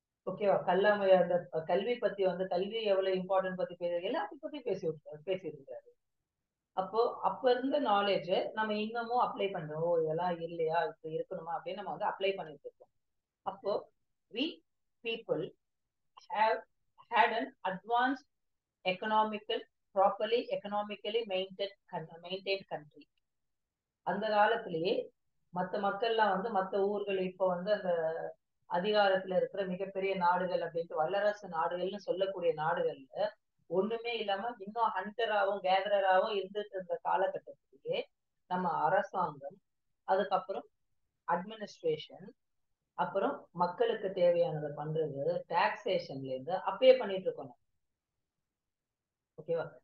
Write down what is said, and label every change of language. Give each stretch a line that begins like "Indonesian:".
Tamil: ஓகேவா? அந்த கல்வி பத்தி வந்து கல்வி எவ்வளவு இம்பார்ட்டன்ட் பத்தி எல்லாத்தையும் பத்தி பேசியிருக்காரு. அப்போ அப்ப இருந்த நாலேஜ் நம்ம இன்னமும் அப்ளை பண்றோம். ஓ, இதெல்லாம் இல்லையா, இப்ப இருக்கணுமா அப்படின்னு நம்ம வந்து அப்ளை பண்ணிட்டு இருக்கோம்.
English: அப்போ we people have had an advanced properly economically maintained country.
Tamil: அந்த காலத்திலேயே மற்ற மக்கள்லாம் வந்து மற்ற ஊர்கள் இப்ப வந்து அந்த அதிகாரத்துல இருக்கிற மிகப்பெரிய நாடுகள் அப்படின்ட்டு வல்லரசு நாடுகள்னு சொல்லக்கூடிய நாடுகள்ல ஒண்ணுமே இல்லாம இன்னும் ஹண்டராகவும் கேதரராகவும் இருந்துட்டு இருந்த காலகட்டத்திலேயே நம்ம அரசாங்கம், அதுக்கப்புறம் அட்மினிஸ்ட்ரேஷன், அப்புறம் மக்களுக்கு தேவையானதை பண்றது, டாக்ஸேஷன்ல இருந்து அப்பயே பண்ணிட்டு இருக்கணும். ஓகேவா?